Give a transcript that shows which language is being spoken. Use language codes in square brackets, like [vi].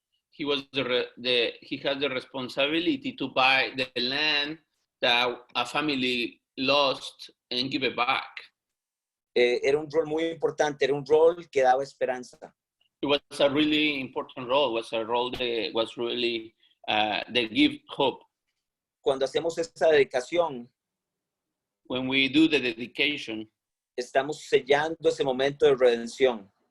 [en] He had the responsibility to buy the land that a family lost and give it back. [es] Era un rol muy importante, era un rol que daba esperanza. [en] It was a really important role. It was a role that was really they give hope. [es] Cuando hacemos esa dedicación, [en] When we do the dedication, [es] estamos sellando ese momento de redención.